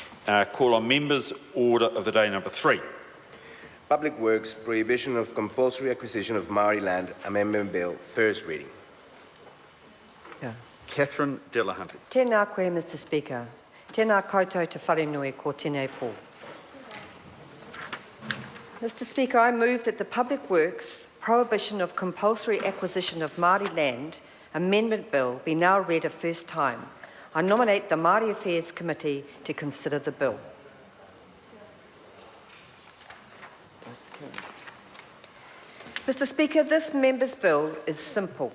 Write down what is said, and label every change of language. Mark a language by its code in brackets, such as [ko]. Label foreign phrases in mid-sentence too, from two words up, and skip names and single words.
[en] Call on members. Order of the day number 3. Public Works Prohibition of Compulsory Acquisition of Māori Land Amendment Bill, first reading. Catherine Delahunty. [mi] Tēnā koe, [en] Mr Speaker. [mi] Tēnā koutou te wharenui ko tēnei pō. [en] Mr Speaker, I move that the Public Works Prohibition of Compulsory Acquisition of Māori Land Amendment Bill be now read a first time. I nominate the Māori Affairs Committee to consider the bill. Mr Speaker, this member's bill is simple.